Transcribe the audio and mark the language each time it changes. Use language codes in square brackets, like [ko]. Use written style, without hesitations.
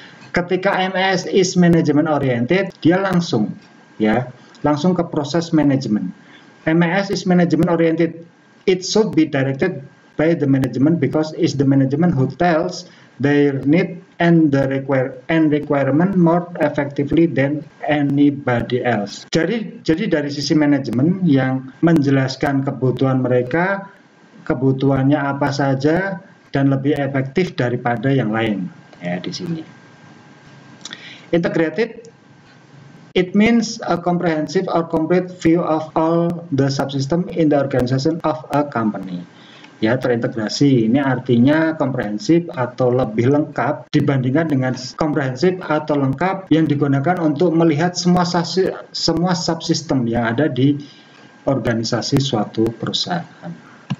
[id] Ketika MES [en] is management oriented, [id] dia langsung ke proses manajemen. [en] MES is management oriented, it should be directed by the management because it's the management who tells their need and the requirement more effectively than anybody else. [id] Jadi dari sisi manajemen yang menjelaskan kebutuhan mereka, kebutuhannya apa saja dan lebih efektif daripada yang lain ya di sini. [en] Integrated, it means a comprehensive or complete view of all the subsystem in the organization of a company. [id] Ya, terintegrasi ini artinya komprehensif atau lebih lengkap dibandingkan dengan komprehensif atau lengkap yang digunakan untuk melihat semua subsistem yang ada di organisasi suatu perusahaan.